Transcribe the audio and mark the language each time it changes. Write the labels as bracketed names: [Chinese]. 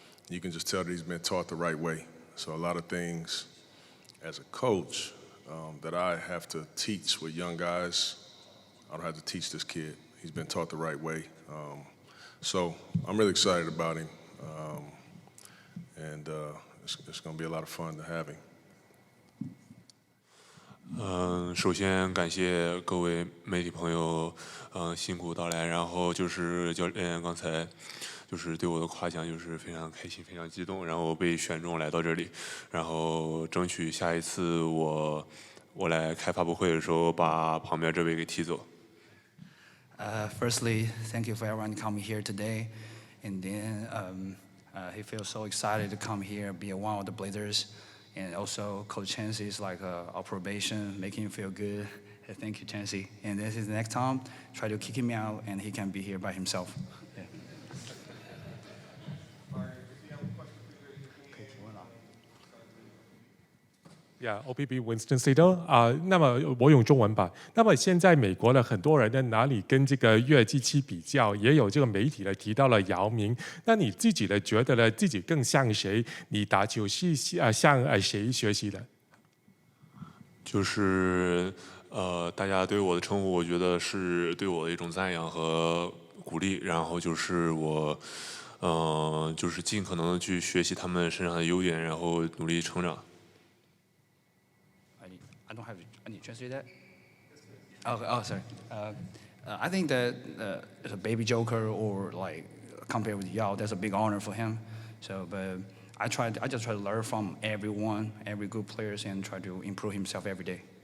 [English] You can just tell that he's been taught the right way. So a lot of things as a coach that I have to teach with young guys, I don't have to teach this kid. He's been taught the right way. So I'm really excited about him. And it's going to be a lot of fun to have him. [Chinese] 首先感谢各位媒体朋友，辛苦到来。然后就是教练刚才就是对我的夸奖，就是非常开心，非常激动。然后被选中来到这里，然后争取下一次我来开发布会的时候，把旁边这位给踢走。 [English] Firstly, thank you for everyone coming here today. And then he feels so excited to come here, be one of the Blazers. And also, Coach Chansey is like our probation, making him feel good. Thank you, Chansey. And this is the next time, try to kick him out, and he can be here by himself. Yeah. [Chinese] Yeah, OPB Winston Sido 那么我用中文吧。那么现在美国的很多人呢，拿你跟这个约基奇比较，也有这个媒体呢提到了姚明。那你自己呢，觉得呢自己更像谁？你打球是向谁学习的？就是大家对我的称呼，我觉得是对我的一种赞扬和鼓励。然后就是我就是尽可能的去学习他们身上的优点，然后努力成长。 [English] I don't have. I need to translate that. Oh, sorry. I think that as a baby Joker or like compared with Yao, that's a big honor for him. So, but I just try to learn from everyone, every good players, and try to improve himself every day.